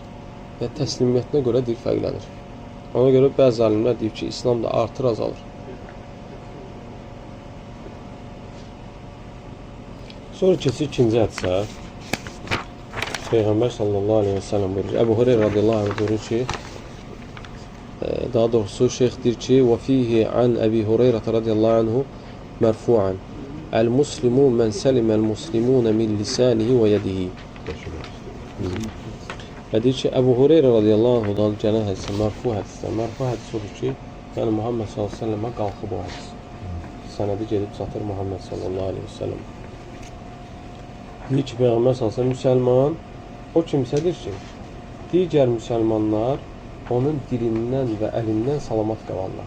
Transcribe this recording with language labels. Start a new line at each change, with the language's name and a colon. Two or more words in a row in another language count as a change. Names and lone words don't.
Azerbaijani: Və təslimiyyətinə görə deyir, fərqlənir. Ona görə bəzi alimlər deyir ki, İslam da artır, azalır. Sonra keçir ikinci hədisə. Peyğəmbər
Arabic: صلى الله عليه وسلم
Azerbaijani: buyurur. Əbu Hureyra
Arabic: رضي الله عنه
Azerbaijani: buyurur ki, daha doğrusu şeyx deyir ki,
Arabic: وَفِيهِ عَنْ أَبِي هُرَيْرَةَ رَضِيَ اللّٰهُ عَنْهُ مَرْفُوعًا الْمُسْلِمُ مَنْ سَلِمَ الْمُسْلِمُونَ مِنْ لِسَانِهِ وَيَدِهِ.
Azerbaijani: Və deyir ki, Əbu Hureyra
Arabic: رضي الله عنه
Azerbaijani: gələn hədisdə, mərfu hədisdə. Mərfu hədis odur ki, yəni Muhammed s.ə.və qalxıb o hədis. Sənədi gedib çatır Muhammed s.ə.v. Deyir ki, Peyğəmbər s.ə.v müsəlman o kimsədir ki, digər müsəlmanlar onun dilindən və əlindən salamat qalarlar.